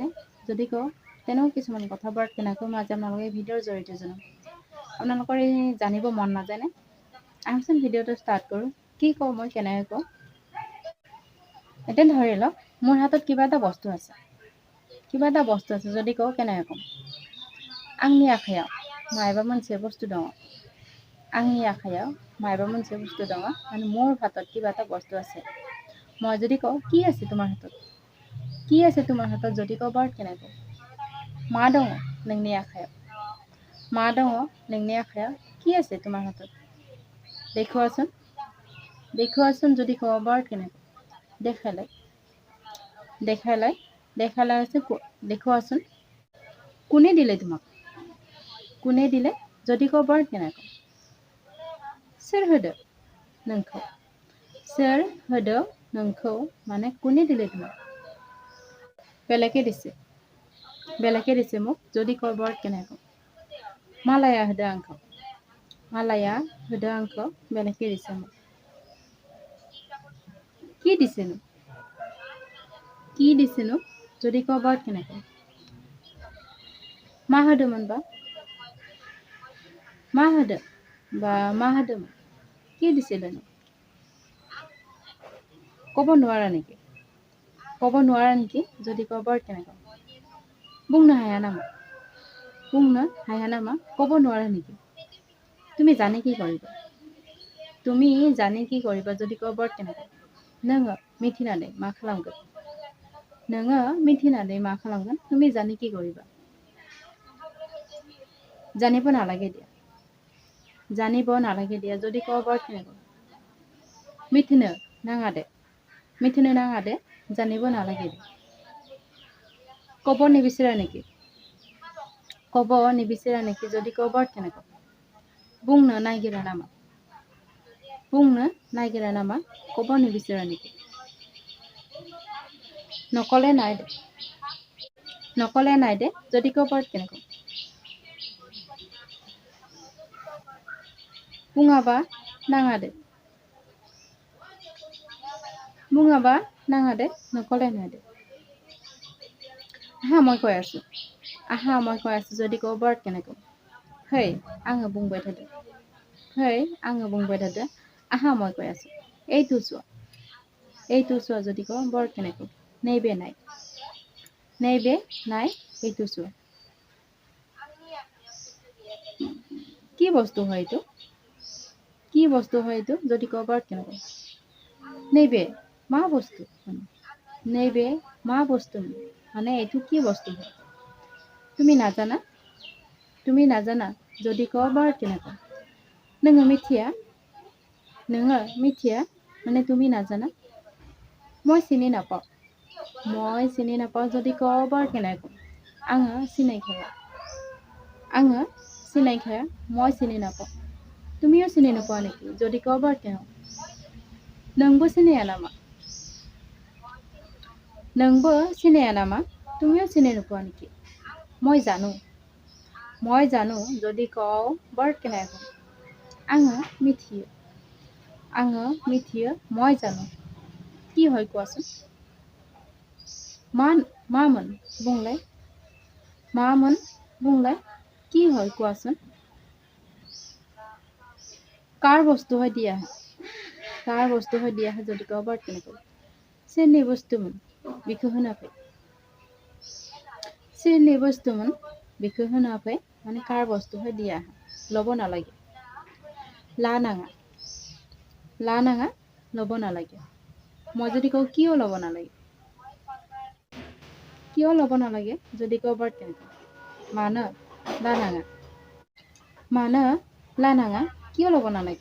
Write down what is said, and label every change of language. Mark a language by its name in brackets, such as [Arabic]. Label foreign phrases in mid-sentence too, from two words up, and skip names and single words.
[Assamese] যদি কওঁ তেনেও কিছুমান কথাবোৰত কেনেকৈ মই আজি আপোনালোকে এই ভিডিঅ'ৰ জৰিয়তে জনাম। আপোনালোকৰ এই জানিব মন নাযায়নে? আহকচোন ভিডিঅ'টো ষ্টাৰ্ট কৰোঁ। কি কওঁ মই কেনেকৈ কওঁ? এতিয়া ধৰি লওক মোৰ হাতত কিবা এটা বস্তু আছে। যদি কওঁ কেনেকৈ কওঁ? [Bodo] आंनि आखायाव मायबा मोनसे बुस्थु दङ। आंनि आखायाव मायबा मोनसे बुस्थु दङ। [Assamese] মানে মোৰ হাতত কিবা এটা বস্তু আছে। মই যদি কওঁ কি আছে তোমাৰ হাতত? কি আছে তোমাৰ হাতত যদি কওঁ বৰ কেনেকৈ? [Bodo] मा दङ नोंनि आखायाव? मा दङ नोंनि आखायाव? [Assamese] কি আছে তোমাৰ হাতত? দেখুৱাচোন যদি কওঁ বৰ কেনেকৈ? দেখালাই হৈছে দেখুৱাচোন। কোনে দিলে তোমাক? কোনে দিলে যদি কওঁ বৰ কেনেকৈ? [Bodo] सोर होदो नोंखौ? सोर होदो नोंखौ [Assamese] মানে কোনে দিলে তোমাক? বেলেগে দিছে মোক যদি কওঁ বৰ কেনেকৈ? [Bodo] मालाया होदो आंखौ [Assamese] বেলেগে দিছে মোক। কি দিছেনো যদি কওঁ বৰ কেনেকৈ? [Bodo] मा होदोंमोनबा? मा होदोंमोन? [Assamese] কি দিছিলেনো? ক'ব নোৱাৰা নেকি যদি কওঁ বৰ কেনেকৈ? [Bodo] बुंनो हाया नामा? [Assamese] ক'ব নোৱাৰা নেকি? তুমি জানি কি কৰিবা যদি কওঁ বৰ কেনেকৈ? [Bodo] नोङो मिथिनानै मा खालामगोन? [Assamese] তুমি জানি কি কৰিবা? জানিব নালাগে দিয়া যদি কওঁ বৰ কেনেকৈ? [Bodo] मिथिनो नाङा दे [Assamese] জানিব নালাগে দে। ক'ব নিবিচাৰা নেকি যদি কওঁ বৰ কেনেকৈ? [Bodo] बुंनो नागिरा नामा? [Assamese] ক'ব নিবিচাৰা নেকি? নকলে নাই দে যদি কওঁ বৰ কেনেকৈ? [Bodo] बुङाबा नाङा दे [Assamese] নকলে নাই দে। আহা মই কৈ আছো যদি কওঁ বৰ কেনেকৈ? [Bodo] है आङो बुंबाय थादो। [Assamese] আহা মই কৈ আছো। এইটো চোৱা যদি কওঁ বৰ কেনেকৈ? [Bodo] नैबे नाय [Assamese] এইটো চোৱা। কি বস্তু হয় এইটো যদি কওঁ বৰ কেনেকৈ? [Bodo] नैबे मा [Assamese] বস্তু মানে এইটো কি বস্তু হয়? তুমি নাজানা যদি কওঁ বৰ কেনেকৈ? [Bodo] नोङो मिथिया [Assamese] মানে তুমি নাজানা। মই চিনি নাপাওঁ যদি কওঁ বৰ কেনেকৈ? [Bodo] आङो सिनायखाया [Assamese] মই চিনি নাপাওঁ। তুমিও চিনি নোপোৱা নেকি যদি কওঁ বৰ কেনেকৈ? [Bodo] नोंबो सिनाया नामा? [Assamese] তুমিও চিনি নোপোৱা নেকি? মই জানো যদি কওঁ বৰ কেনেকৈ? [Bodo] आङो मिथियो [Assamese] মই জানো। কি হয় কোৱাচোন? [Bodo] मामोन बुंलाय [Assamese] কি হয় কোৱাচোন? কাৰ বস্তু হয় দিয়া যদি কওঁ বৰ কেনেকৈ? [Bodo] सोरनि बुस्थुमोन बेखौ होनाखै [Assamese] মানে কাৰ বস্তু হয় দিয়া ল'ব নালাগে। [Bodo] ला नाङा [Assamese] ল'ব নালাগে। মই যদি কওঁ কিয় ল'ব নালাগে যদি কওঁ বৰ কেনেকৈ? [Bodo] मानो ला नाङा [Assamese] কিয় ল'ব নালাগে?